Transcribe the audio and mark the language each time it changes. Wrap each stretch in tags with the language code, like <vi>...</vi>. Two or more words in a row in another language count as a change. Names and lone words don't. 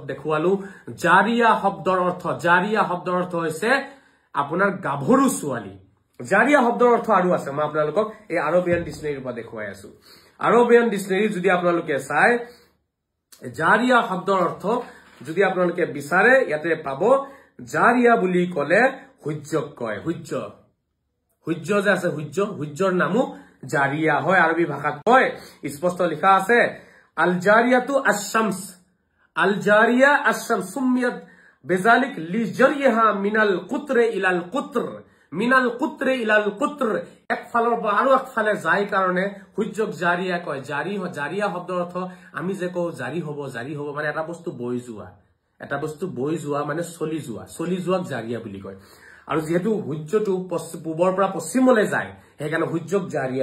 <as>দেখুৱালো জাৰিয়া শব্দৰ অৰ্থ হৈছে আপোনাৰ গাভৰু ছোৱালী জাৰিয়া শব্দৰ অৰ্থ আৰু আছে মই আপোনালোকক এই আৰবিয়ান ডিকচনেৰীৰ পৰা দেখুৱাই আছো</as> <en>Arabian dictionary</en> <as>যদি আপোনালোকে চাই জাৰিয়া শব্দৰ অৰ্থ যদি আপোনালোকে বিচাৰে ইয়াতে পাব জাৰিয়া বুলি কলে সূৰ্যক কয় সূৰ্য যে আছে সূৰ্যৰ নামো জাৰিয়া হয় আৰবী ভাষাত কয় স্পষ্ট লিখা আছে</as> <ar>الجارية الشمس سميت بذلك لجريها من القطر إلى القطر</ar> <as>এক ফালৰ পৰা আৰু এক ফালে যায় কাৰণে সূৰ্যক জাৰিয়া কয় জাৰিয়া শব্দৰ অৰ্থ আমি যে কও জাৰি হ'ব মানে এটা বস্তু বৈ যোৱা মানে চলি যোৱাক জাৰিয়া বুলি কয় আৰু যেহেতু সূৰ্যটো পূবৰ পৰা পশ্চিমলৈ যায় সেইকাৰণে সূৰ্যক জাৰিয়া</as>